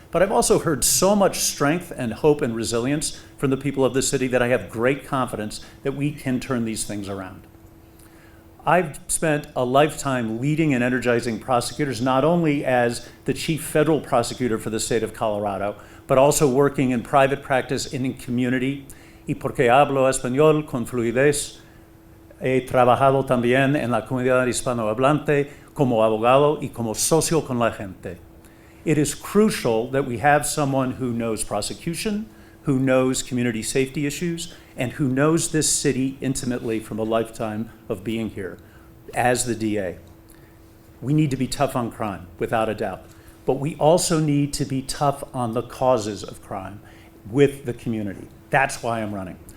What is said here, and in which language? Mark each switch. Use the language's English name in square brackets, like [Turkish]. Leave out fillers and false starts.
[English] But I've also heard so much strength and hope and resilience from the people of the city that I have great confidence that we can turn these things around. I've spent a lifetime leading and energizing prosecutors, not only as the chief federal prosecutor for the state of Colorado, but also working in private practice and in community. [Spanish] Y porque hablo español con fluidez, he trabajado también en la comunidad hispanohablante como abogado y como socio con la gente. [English] It is crucial that we have someone who knows prosecution, who knows community safety issues, and who knows this city intimately from a lifetime of being here as the DA. We need to be tough on crime, without a doubt. But we also need to be tough on the causes of crime with the community. That's why I'm running.